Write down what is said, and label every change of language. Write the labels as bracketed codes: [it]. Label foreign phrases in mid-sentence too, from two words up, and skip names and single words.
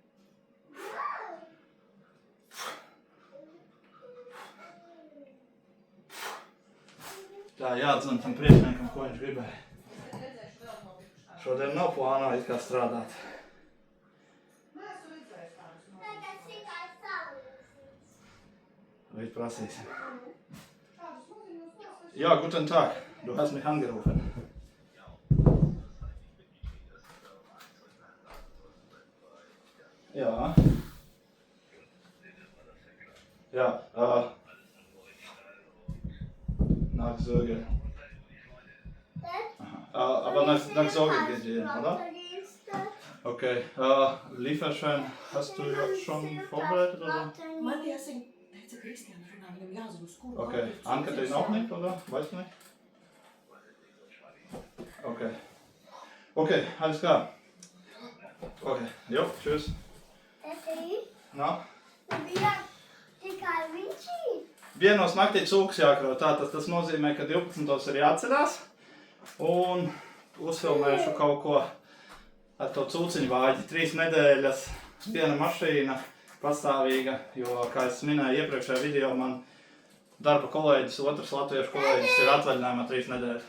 [lv] Tā jāatzvan tam priekšniekam, ko viņš gribēja. Es redzēšu vēl nopikušā. Šodien nav plānā it kā strādāt. Nē, esmu redzējis tādus Tagad tikai salīdzīs. Rīt prasīsim. Tādus maziņos neesmu. [de] Ja, guten Tag. Du hast mich angerufen. Ja. Ja, nach Söge. Aber nach Sorge gesehen, oder? Okay. Lieferschein hast du jetzt schon vorbereitet, oder? [lv] Man jāsaka, teica, Kristiāna runā, viņam jāzina uz kuru. [de] Okay. Ann-Kathrin auch nicht, oder? Weißt du nicht? Okay. Okay, alles klar. Okay, jo, tschüss. [lv] Tas ir. Na? Bija tikai viņš ir. Vienos naktī cūks jākrauj, tātad tas nozīmē, ka 12. ir jāatcerās. Un uzfilmēšu kaut ko ar to cūciņu vāģi. 3 nedēļas, viena mašīna pastāvīga, jo, kā es minēju iepriekšējā video, man darba kolēģis, otrs latviešu kolēģis ir atvaļinājumā 3 nedēļas.